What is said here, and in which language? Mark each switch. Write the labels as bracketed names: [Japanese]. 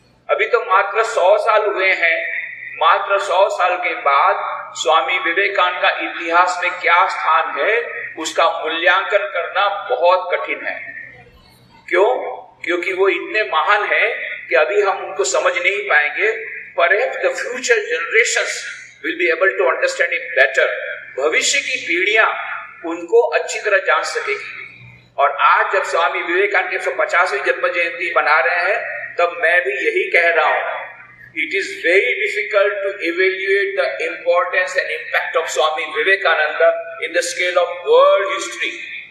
[Hindi] अभी तो मात्र 100 साल हुए हैं, मात्र 100 साल के बाद स्वामी विवेकानंद का इतिहास में क्या स्थान है, उसका मूल्यांकन करना बहुत कठिन है। क्यों? क्योंकि वो इतने महान हैं कि अभी हम उनको समझ नहीं पाएंगे। [English] Perhaps the future generations will be able to understand it better। [Hindi] भविष्य की पीढ़ियां उनको अच्छी तरह जान सकेगी। और आज जब स्वामी विवेकानंद की 150वीं जन्म जयंती मना रहे हैं, तब मैं भी यही कह रहा हूं, [English] It is very difficult to evaluate the importance and impact of Swami Vivekananda in the scale of world history।